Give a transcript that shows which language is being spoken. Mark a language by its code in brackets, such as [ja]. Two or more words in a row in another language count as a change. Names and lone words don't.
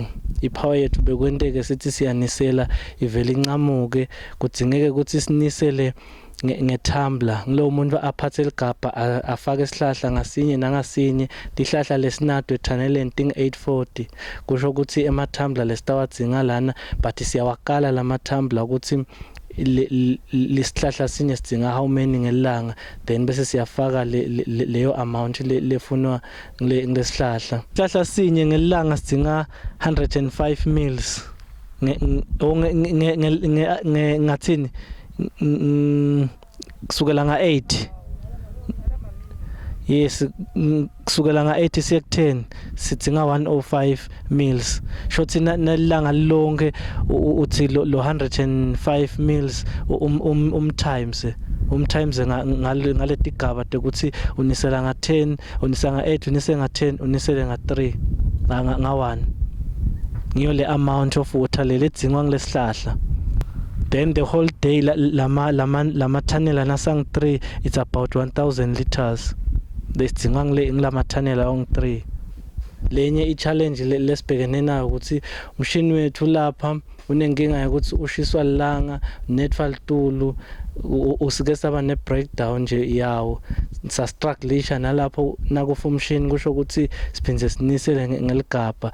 [ss] Ipower yethu bekwenteke sithi siyanisela ivele incamuke kudzingeke ukuthi sinisele ngetumbler. Ngilo umuntu aphathe ligabha afake isihlahla ngasinye nangasinye lihlahla lesinado ethaneleni ting 840 kusho ukuthi ema-tumbler lesitawadzinga lana, but siyawakala lama-tumbler ukuthi lesihlahla sinye sidzinga [en] how many [ss] ngelanga, then bese siyafaka leyo amount lefunwa ngesihlahla. Isihlahla sinye ngelanga sidzinga 105 mils ngathini kusukela nga8. Yes, kusukela nga8 siya ku10 sidzinga 105 mils. Shothi nelanga lonke uthi lo 105 mils umtimes ngale tigaba ukuthi unisela nga10, unisa nga8, unise nga10, unisele nga3 nga1. Ngiyo le [en] amount of water [ss] ledzingwa ngilesihlahla. [en] Then the whole day [ss] lama tunnel nasang [en] 3, it's about 1000 liters. Lesidzinga ngilama tunnel ong 3. Lenye i-challenge lesibhekene nayo ukuthi umshini wethu lapha unenkinga ukuthi ushiswa lilanga, netfa litulu, usike saba ne breakdown nje yawo. Sa struggleisha nalapho nakufa umshini kusho ukuthi siphindze sinisele ngeligabha.